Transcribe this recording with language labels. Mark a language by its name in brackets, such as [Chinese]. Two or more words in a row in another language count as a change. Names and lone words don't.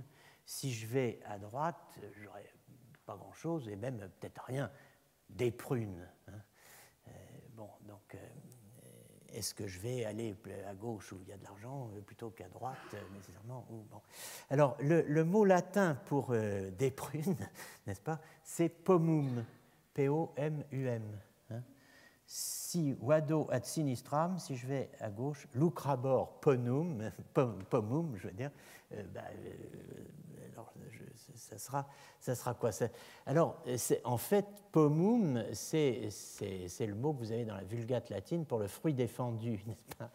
[French] Si je vais à droite, j'aurai pas grand-chose, et même peut-être rien, des prunes. Bon, donc, est-ce que je vais aller à gauche où il y a de l'argent plutôt qu'à droite, nécessairement bon. Alors, le mot latin pour des prunes, n'est-ce pas, c'est pomum, P-O-M-U-M. [Latin] Si vado ad sinistram, [French] si je vais à gauche, [Latin] lucrabor pomum, [French] je veux dire, alors ça sera quoi ça? Alors, en fait, pomum, c'est le mot que vous avez dans la Vulgate latine pour le fruit défendu, n'est-ce pas?